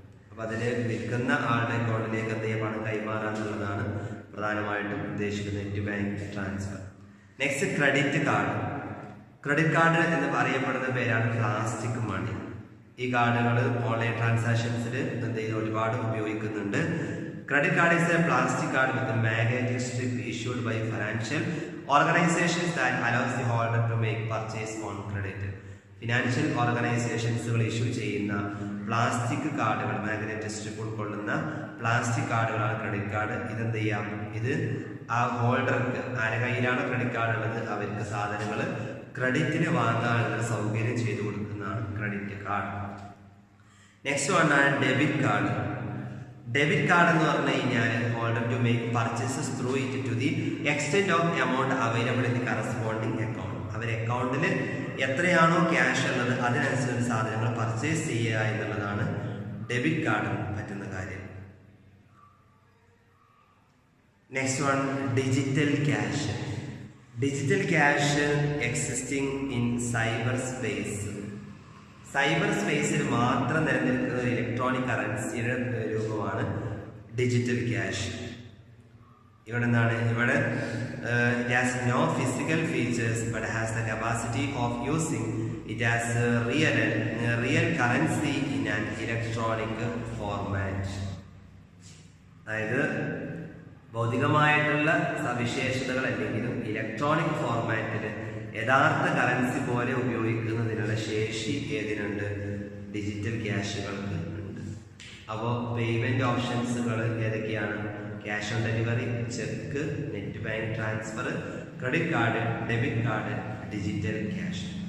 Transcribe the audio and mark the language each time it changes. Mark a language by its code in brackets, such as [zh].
[ml] അപ്പം അതിൽ വിൽക്കുന്ന ആളുടെ അക്കൗണ്ടിലേക്ക് എന്ത് ചെയ്യുക, പണം കൈമാറാന്നുള്ളതാണ് പ്രധാനമായിട്ടും ഉദ്ദേശിക്കുന്നത് net bank transfer. Next credit card. Credit card എന്ന് പറയപ്പെടുന്ന പേരാണ് പ്ലാസ്റ്റിക് മണി. ഈ കാർഡുകൾ ഓൺലൈൻ ട്രാൻസാക്ഷൻസിൽ എന്ത് ചെയ്ത് ഒരുപാട് ഉപയോഗിക്കുന്നുണ്ട്. [en] Credit card is a plastic card with a magnetic strip issued by financial organizations that allows the holder to make purchase on credit. [ml] Financial ഓർഗനൈസേഷൻസുകൾ issue ചെയ്യുന്ന പ്ലാസ്റ്റിക് കാർഡുകൾ, മാഗ്നറ്റിക് സ്ട്രിപ്പ് ഉൾക്കൊള്ളുന്ന പ്ലാസ്റ്റിക് കാർഡുകളാണ് ക്രെഡിറ്റ് കാർഡ്. ഇതെന്ത് ചെയ്യാം, ഇത് ആ ഹോൾഡർക്ക്, ആരുടെ കയ്യിലാണ് credit card ഉള്ളത് അവർക്ക് സാധനങ്ങൾ ക്രെഡിറ്റിന് വാങ്ങാനുള്ള സൗകര്യം ചെയ്തു കൊടുക്കുന്നതാണ് credit card. [en] Next വണ്ണാണ് debit card. Debit card [ml] എന്ന് പറഞ്ഞു കഴിഞ്ഞാൽ [en] Holder to make purchases through it to the extent of amount available in the corresponding account. [ml] അവർ അക്കൗണ്ടിൽ എത്രയാണോ ക്യാഷ് ഉള്ളത് അതിനനുസരിച്ച് സാധനങ്ങൾ പർച്ചേസ് ചെയ്യുക എന്നുള്ളതാണ് ഡെബിറ്റ് കാർഡിന് പറ്റുന്ന കാര്യം. [en] Next one digital cash. Digital cash existing in cyber space. [ml] Cyber സ്പേസിൽ മാത്രം നിലനിൽക്കുന്ന ഇലക്ട്രോണിക് കറൻസിയുടെ രൂപമാണ് ഡിജിറ്റൽ ക്യാഷ്. ഇവിടെ എന്താണ്, ഇവിടെ [en] it has no physical features but has the capacity of using it as real currency in an electronic format. [ml] അതായത് ഭൗതികമായിട്ടുള്ള സവിശേഷതകൾ അല്ലെങ്കിലും ഇലക്ട്രോണിക് ഫോർമാറ്റിൽ യഥാർത്ഥ കറൻസി പോലെ ഉപയോഗിക്കുന്നതിനുള്ള ശേഷി ഏതിനുണ്ട്, ഡിജിറ്റൽ ക്യാഷുകൾക്ക് ഉണ്ട്. അപ്പോൾ പേയ്മെന്റ് ഓപ്ഷൻസുകൾ ഏതൊക്കെയാണ്? Cash on delivery, check, net bank transfer, credit card, debit card, digital cash.